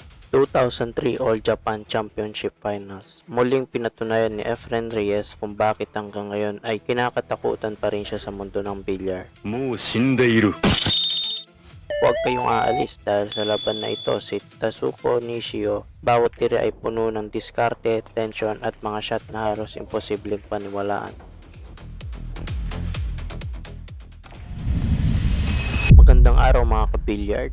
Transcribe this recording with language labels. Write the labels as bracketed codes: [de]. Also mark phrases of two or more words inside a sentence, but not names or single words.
[en] 2003 All Japan Championship Finals. [tl] Muling pinatunayan ni Efren Reyes kung bakit hanggang ngayon ay kinakatakutan pa rin siya sa mundo ng bilyar. [ja] もう死んでいる。 [tl] Huwag kayong aalis dahil sa laban na ito si Tatsuko Nishio, bawat tira ay puno ng diskarte, tension at mga shot na halos imposibleng paniwalaan. Magandang araw mga ka-billiard.